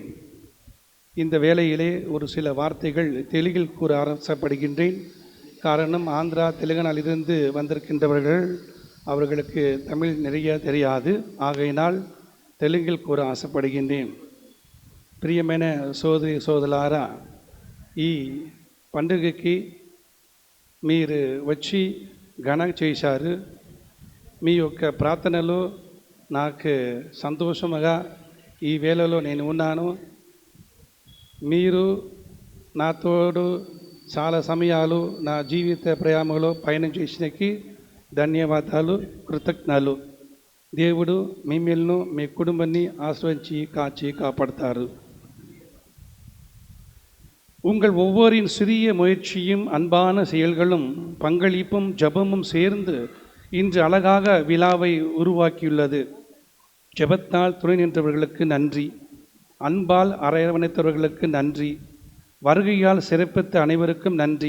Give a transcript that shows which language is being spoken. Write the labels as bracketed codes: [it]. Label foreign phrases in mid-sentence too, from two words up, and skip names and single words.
[ta] இந்த வேளையிலே ஒரு சில வார்த்தைகள் தெலுங்கில் கூற ஆசைப்படுகின்றேன். காரணம், ஆந்திரா தெலுங்கானாவிலிருந்து வந்திருக்கின்றவர்கள், அவர்களுக்கு தமிழ் நிறைய தெரியாது. ஆகையினால் தெலுங்கில் கூற ஆசைப்படுகின்றேன். [te] ప్రియమైన సోదరి సోదరులారా, ఈ పండుగకి మీరు వచ్చి ఘనంగా చేశారు. మీ యొక్క ప్రార్థనలో నాకు సంతోషముగా ఈ వేళలో నేను ఉన్నాను. మీరు నాతోడు చాలా సమయాలు నా జీవిత ప్రయాణంలో పయనం చేసినకి ధన్యవాదాలు, కృతజ్ఞతలు. దేవుడు మిమ్మల్ని మీ కుటుంబాన్ని ఆశ్రయించి కాచి కాపాడతారు. [ta] உங்கள் ஒவ்வொரின் சிறிய முயற்சியும் அன்பான செயல்களும் பங்களிப்பும் ஜபமும் சேர்ந்து இன்று அழகாக விழாவை உருவாக்கியுள்ளது. ஜெபத்தால் துணை நின்றவர்களுக்கு நன்றி, அன்பால் அரவணைத்தவர்களுக்கு நன்றி, வருகையால் சிறப்பித்த அனைவருக்கும் நன்றி.